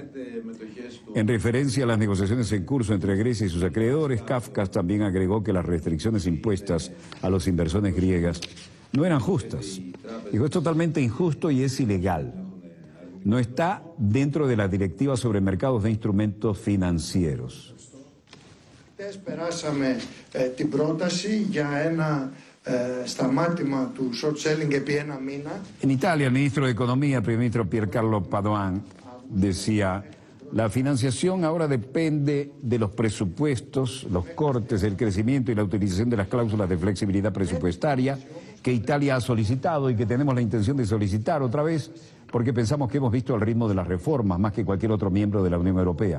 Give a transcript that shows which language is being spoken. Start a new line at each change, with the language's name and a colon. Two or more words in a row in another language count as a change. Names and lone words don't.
Spanish: En referencia a las negociaciones en curso entre Grecia y sus acreedores, Kafkas también agregó que las restricciones impuestas a los inversores griegas no eran justas. Dijo, es totalmente injusto y es ilegal. No está dentro de la directiva sobre mercados de instrumentos financieros.
Greek: Περάσαμε την πρόταση για ένα σταμάτημα του
English: short selling
Greek: επί ένα μήνα.
Spanish: En Italia, el ministro de Economía, el primer ministro Piercarlo Padoan, decía: la financiación ahora depende de los presupuestos, los cortes, el crecimiento y la utilización de las cláusulas de flexibilidad presupuestaria que Italia ha solicitado y que tenemos la intención de solicitar otra vez porque pensamos que hemos visto el ritmo de las reformas más que cualquier otro miembro de la Unión Europea.